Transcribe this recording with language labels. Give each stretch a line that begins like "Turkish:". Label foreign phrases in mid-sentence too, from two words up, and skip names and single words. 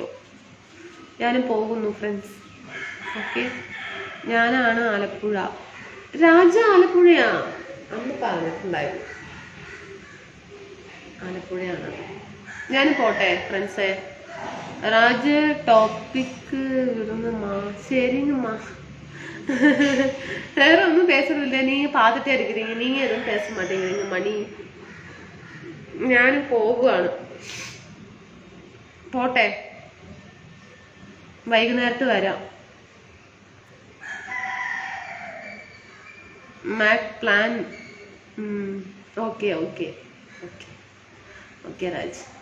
Malayalam: ഞാനും പോകുന്നു ഫ്രണ്ട്സ്. ഓക്കെ, ഞാനാണ് ആലപ്പുഴ. രാജ ആലപ്പുഴയാ അന്ന് പറഞ്ഞിട്ടുണ്ടായിരുന്നു. ആലപ്പുഴയാണ്. ഞാനും പോട്ടെ ഫ്രണ്ട്സേ. രാജ് ടോപ്പിക് വിടുന്നമ്മാ. ശരിങ്ങമ്മാ.
Tamil: வேற ஒன்றும் பேசுறது இல்லை, நீங்க பார்த்துட்டே இருக்கிறீங்க, நீங்க எதுவும் பேச மாட்டேங்கிறீங்க.
Malayalam: மணி ഞാൻ പോകുവാണ്, പോട്ടെ, വൈകുന്നേരത്ത് വരാം. മാക് പ്ലാൻ. ഓക്കെ ഓക്കെ ഓക്കെ ഓക്കെ രാജ്.